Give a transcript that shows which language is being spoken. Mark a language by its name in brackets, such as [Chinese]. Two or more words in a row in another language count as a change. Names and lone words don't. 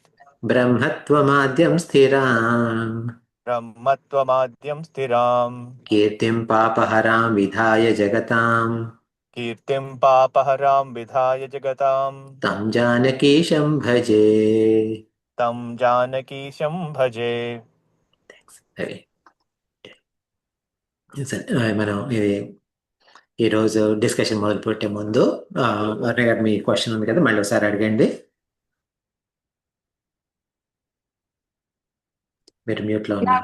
[Sanskrit] ब्रह्मत्वमाद्यं स्थिराम् ब्रह्मत्वमाद्यं स्थिराम् कीर्तिं पापहरां विधाय जगताम् कीर्तिं पापहरां विधाय जगताम् तं जानकीशं भजे. तं जानकीशं भजे. [Telugu] మనం ఇది ఈరోజు డిస్కషన్ మొదలు పెట్టే ముందు వర్ణ గారు మీ క్వశ్చన్ ఉంది కదా, మళ్ళీ ఒకసారి అడగండి. మీరు మ్యూట్ లో ఉన్నారు.